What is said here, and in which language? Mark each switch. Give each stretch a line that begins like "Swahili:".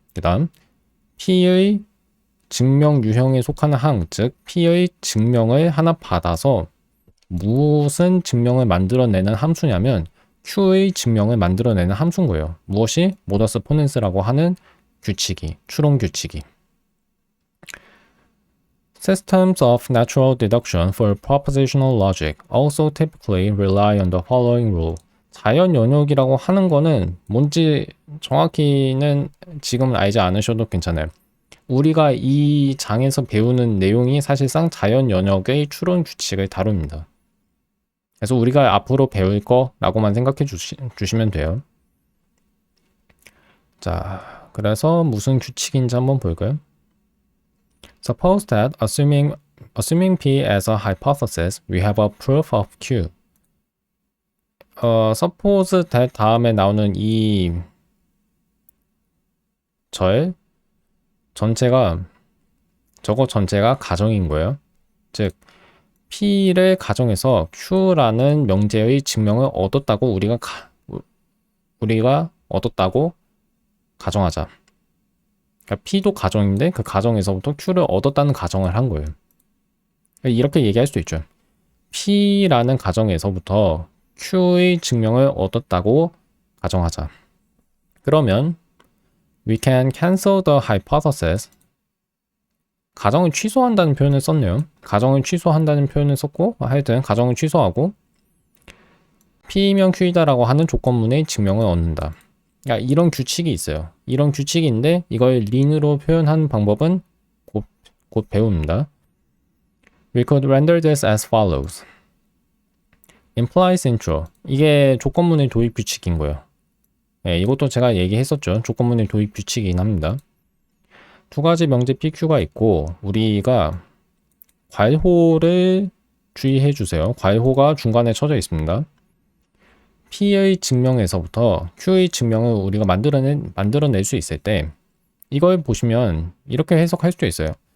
Korean: 그 다음 P의 증명 유형에 속하는 항, 즉 P의 증명을 하나 받아서 무슨 증명을 만들어내는 함수냐면 Q의 증명을 만들어내는 함수인 거예요. 무엇이? 모더스 포넨스라고 하는 규칙이, 추론 규칙이.
English: Systems of natural deduction for propositional logic also typically rely on the following rule.
Korean: 자연 연역이라고 하는 거는 뭔지 정확히는 지금은 알지 않으셔도 괜찮아요. 우리가 이 장에서 배우는 내용이 사실상 자연 연역의 추론 규칙을 다룹니다. 그래서 우리가 앞으로 배울 거라고만 생각해 주시면 돼요. 자, 그래서 무슨 규칙인지 한번 볼까요?
English: Suppose that assuming P as a hypothesis, we have a proof of Q. suppose that
Korean: 다음에 나오는 이 저거 전체가 가정인 거예요. 즉 P를 가정해서 Q라는 명제의 증명을 얻었다고 우리가 얻었다고 가정하자. 그러니까 P도 가정인데 그 가정에서부터 Q를 얻었다는 가정을 한 거예요. 이렇게 얘기할 수도 있죠. P라는 가정에서부터 Q의 증명을 얻었다고 가정하자. 그러면
English: we can cancel the hypothesis.
Korean: 가정을 취소한다는 표현을 썼네요. 가정을 취소한다는 표현을 썼고 하여튼 가정을 취소하고 P이면 Q이다라고 하는 조건문의 증명을 얻는다. 그러니까 이런 규칙이 있어요. 이런 규칙인데 이걸 린으로 표현하는 방법은 곧 배웁니다.
English: We could render this as follows. implies in true.
Korean: 이게 조건문의 도입 규칙인 거예요. 네, 이것도 제가 얘기했었죠. 조건문의 도입 규칙이긴 합니다. 두 가지 명제 PQ가 있고 우리가 괄호를 주의해 주세요. 괄호가 중간에 쳐져 있습니다. P의 증명에서부터 Q의 증명을 우리가 만들어낼 수 있을 때 이걸 보시면 이렇게 해석할 수도 있어요.